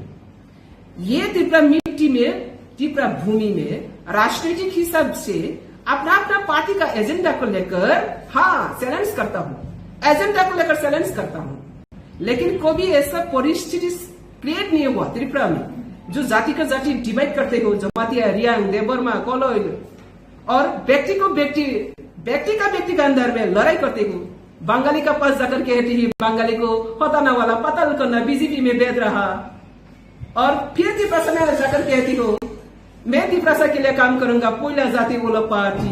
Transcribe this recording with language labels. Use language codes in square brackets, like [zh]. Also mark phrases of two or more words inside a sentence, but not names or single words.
[hi] ये त्रिपुरा मिट्टी में, त्रिपुरा भूमि में राजनीतिक हिसाब से अपना अपना पार्टी का एजेंडा को लेकर चैलेंज करता हूं, एजेंडा को लेकर चैलेंज करता हूं, लेकिन कभी ऐसा परिस्थिति क्रिएट नहीं हुआ त्रिपुरा में जो जाति का जाति डिवाइड करते हो, जमातिया, रियांग, देबरमा, कोलोइल, और व्यक्ति का व्यक्ति का अंदर में लड़ाई करते हो। बंगाली का पास जाकर कहती है बंगाली को हटाना वाला पाताल करना बीजेपी में भेज रहा, और फिर त्रिपुरा में जाकर कहती हो मैं त्रिपुरा के लिए काम करूंगा, कोयला जाति बोला पार्टी।